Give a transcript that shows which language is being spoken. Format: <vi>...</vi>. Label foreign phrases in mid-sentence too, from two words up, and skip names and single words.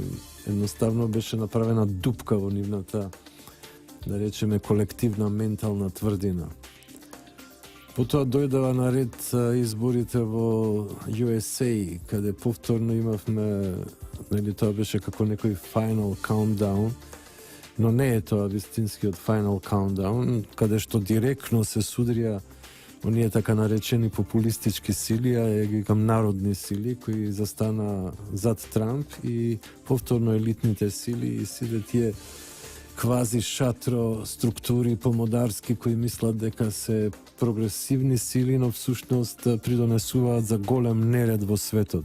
<mk>Едноставно беше направена дупка во нивната, да речеме, колективна ментална тврдина. Потоа дојдава на ред изборите во USA, каде повторно имавме, тоа беше како некој</mk> <en>final countdown,</en> <mk>но не е тоа вистинскиот</mk> <en>final countdown,</en> <mk>каде што директно се судрија оние така наречени популистички сили, а ја ги викам народни сили, кои застана зад Трамп, и повторно елитните сили и сите тие квази шатро структури помодарски кои мислат дека се прогресивни сили, но всушност придонесуваат за голем неред во светот.</mk>